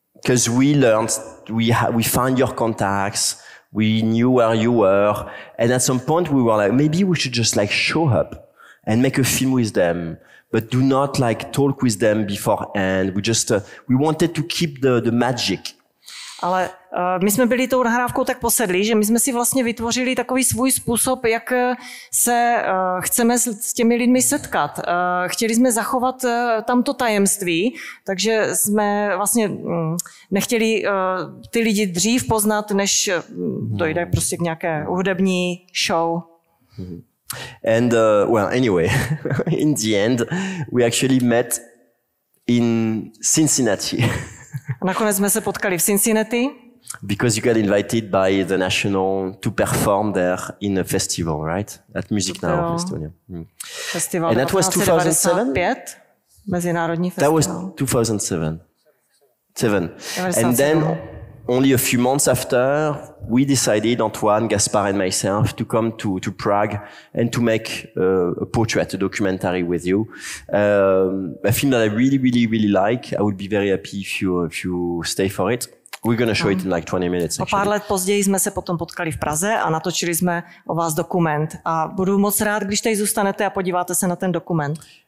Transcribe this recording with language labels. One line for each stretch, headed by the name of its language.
English: Because we learned, we found your contacts, we knew where you were, and at some point we were like, maybe we should just like show up and make a film with them. But do not like talk with them beforehand. We just we wanted to keep the magic.
Czech: Ale my jsme byli tou nahrávkou tak posedlí, že my jsme si vlastně vytvořili takový svůj způsob, jak se chceme s těmi lidmi setkat. Chtěli jsme zachovat tamto tajemství, takže jsme vlastně nechtěli ty lidi dřív poznat, než dojde prostě k nějaké hudební show.
English: And well, anyway, in the end, we actually met in Cincinnati.
Czech: Nakonec jsme se potkali v Cincinnati.
English: Because you got invited by the National to perform there in a festival, right? At Music Now Festival. Festival. And that was 2007.
Czech: Mezinárodní festival.
English: That was 2007. And then only a few months after, we decided, Antoine, Gaspar and myself, to come to Prague and to make a portrait, a documentary with you. A film that I really, really, really like. I would be very happy if you stay for it. We're going to show it in like 20 minutes.
Czech: O pár let později jsme se potom potkali v Praze a natočili jsme o vás dokument. A budu moc rád, když tady zůstanete a podíváte se na ten dokument.